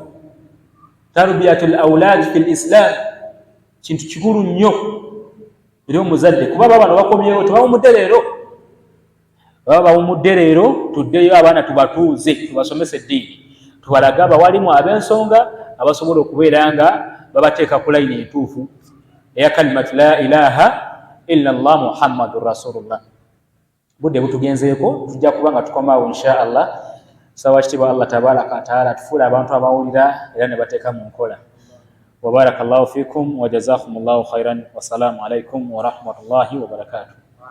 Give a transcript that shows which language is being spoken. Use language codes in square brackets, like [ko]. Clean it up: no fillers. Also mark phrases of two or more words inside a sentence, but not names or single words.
[ar] تربية الأولاد في الإسلام [lg] kintu kikulu nnyo eri omuzadde, kuba bano bakomyewo tebawumudde leero, baba bawumudde leero. Tuddeyo abaana tubatuuze, tubasomese eddiini, tubalaga abawalimu ab'ensonga abasobola okubeera nga babateeka ku layini entuufu eya [ar] كلمة لا إله إلا الله محمد رسول الله. [lg] Budde butugenzeeko, tujja kuba nga tukomaawo [ar] إن شاء الله. [lg] Sawa kitiibwa Allah [ar] تبارك وتعالى [lg] tufuule abantu abawulira era ne bateeka mu nkola. [ar] وبارك الله فيكم وجزاكم الله خيرا. والسلام عليكم ورحمة الله وبركاته.